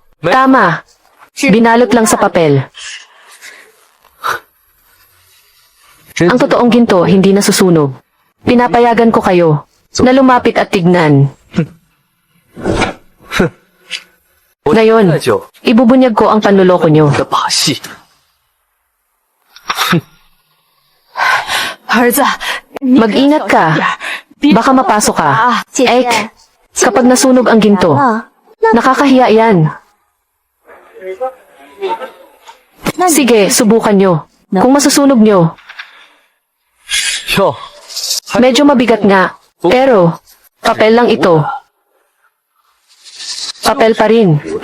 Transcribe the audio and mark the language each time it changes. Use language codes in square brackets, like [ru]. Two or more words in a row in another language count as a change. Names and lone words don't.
[tl] Tama. Binalot lang sa papel. Ang totoong ginto hindi nasusunog. Pinapayagan ko kayo na lumapit at tignan. Ngayon, [zh] 那就 [tl] ibubunyag ko ang panluloko nyo. [zh] 的把戏。儿子， [tl] Mag-ingat ka. Baka mapasok ka. [zh] 啊，姐 Ek, 姐， [tl] kapag nasunog ang ginto, [zh] 啊， [tl] nakakahiya yan. Sige, subukan nyo. Kung masusunog nyo, [zh] 哟， [tl] medyo mabigat nga. Pero, papel lang ito. Papel pa rin.